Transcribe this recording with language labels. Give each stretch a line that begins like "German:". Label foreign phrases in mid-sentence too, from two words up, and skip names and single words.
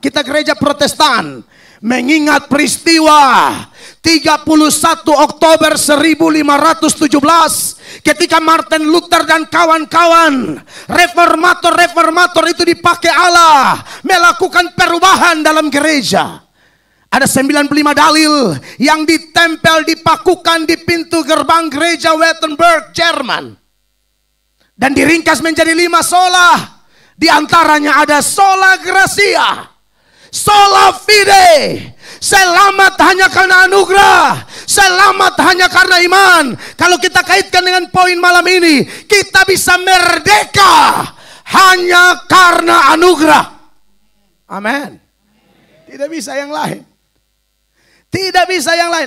Indonesian: Kita gereja Protestan mengingat peristiwa 31 Oktober 1517 ketika Martin Luther dan kawan-kawan reformator itu dipakai Allah melakukan perubahan dalam gereja. Ada 95 dalil yang ditempel, dipakukan di pintu gerbang gereja Wittenberg, Jerman, dan diringkas menjadi 5 sola. Di antaranya ada
Latin: sola gracia. Sola fide.
Indonesian: Selamat hanya karena anugerah. Selamat hanya karena iman. Kalau kita kaitkan dengan poin malam ini, kita bisa merdeka hanya karena anugerah. Amin. Tidak bisa yang lain. Tidak bisa yang lain.